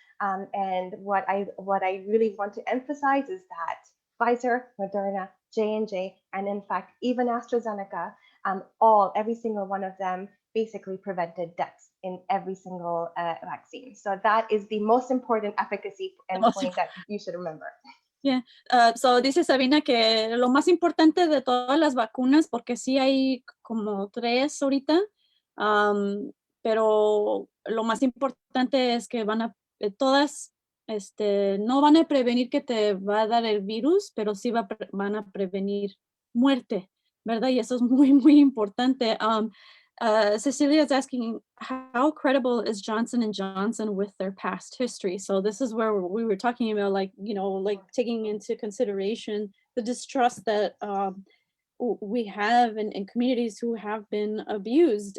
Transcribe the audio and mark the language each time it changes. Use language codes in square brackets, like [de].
[en] And what I really want to emphasize is that Pfizer, Moderna, J&J, and in fact, even AstraZeneca, every single one of them basically prevented deaths in every single vaccine. So that is the most important efficacy endpoint that you should remember. Yeah, so [es] dice Sabina que lo más importante de todas las vacunas, porque sí hay como 3 ahorita, pero lo más importante es que todas no van a prevenir que te va a dar el virus, pero sí van a prevenir muerte, ¿verdad? Y eso es muy, muy importante. [en] Cecilia is asking, how credible is Johnson & Johnson with their past history? So this is where we were talking about, like, like taking into consideration the distrust that we have in communities who have been abused.